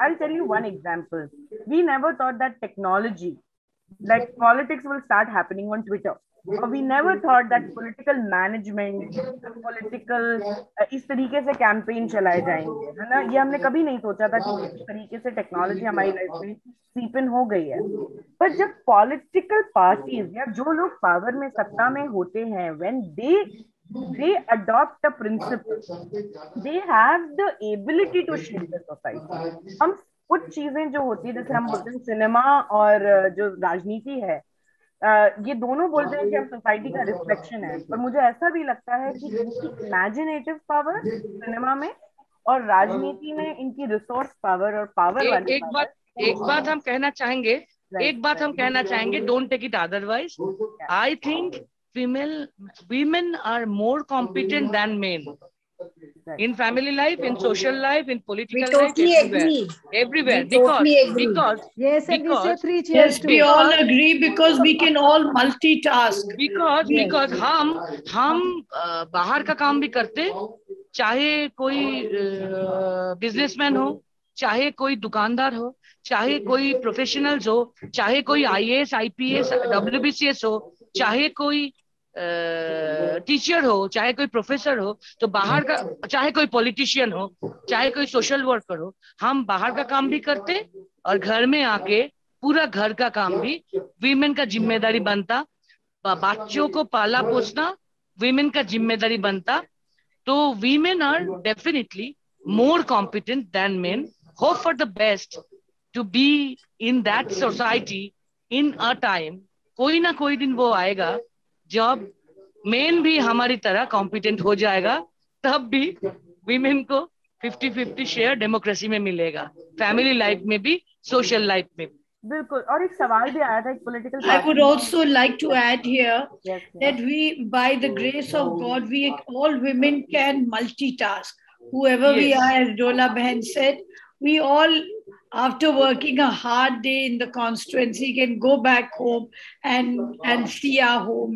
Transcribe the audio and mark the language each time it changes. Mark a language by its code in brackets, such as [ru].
[en] I'll tell you one example. We never thought that technology, politics, will start happening on Twitter. We never thought that political management, political [hi] इस तरीके से campaign चलाए जाएंगे, है ना. ये हमने कभी नहीं सोचा था कि इस तरीके से टेक्नोलॉजी हमारी लाइफ में सीप इन हो गई है. पर जब पॉलिटिकल पार्टीज या जो लोग पावर में, सत्ता में होते हैं, [en] when they they adopt a principle, they have the ability to shape the society. [hi] हम कुछ चीजें जो होती है, जैसे हम बोलते हैं सिनेमा और जो राजनीति है, ये दोनों बोलते हैं कि हम सोसाइटी का रिफ्लेक्शन है, पर मुझे ऐसा भी लगता है कि इनकी इमेजिनेटिव पावर सिनेमा में और राजनीति में इनकी रिसोर्स पावर और पावर वाली एक बात हम कहना चाहेंगे, [en] एक बात हम कहना चाहेंगे, don't take it otherwise, I think women are more competent than men in family life, in social life, in political life, everywhere. Because yes, and we say 3 cheers yes, we all agree, because we can all multitask. [hi] Because हम बाहर का काम भी करते, चाहे कोई businessman हो, चाहे कोई दुकानदार हो, चाहे कोई प्रोफेशनल्स हो, चाहे कोई IAS, IPS, WBCS हो, चाहे कोई टीचर हो, चाहे कोई प्रोफेसर हो, तो बाहर का, चाहे कोई पॉलिटिशियन हो, चाहे कोई सोशल वर्कर हो, हम बाहर का काम भी करते और घर में आके पूरा घर का काम भी वीमेन का जिम्मेदारी बनता, बच्चों को पाला पोसना वीमेन का जिम्मेदारी बनता. [en] तो women are definitely more competent than men. Hope for the best to be in that society in a time. [hi] कोई ना कोई दिन वो आएगा जब मेन भी हमारी तरह कॉम्पिटेंट हो जाएगा, तब भी वीमेन को 50-50 शेयर डेमोक्रेसी में मिलेगा, फैमिली लाइफ में भी, सोशल लाइफ में भी. बिल्कुल. और एक सवाल भी आया था एक political, [en] I would also like to add here that we, by the grace of God, we all women can multitask. Whoever we are, as Dola Behan said, we all, after working a hard day in the constituency, can go back home and see our home.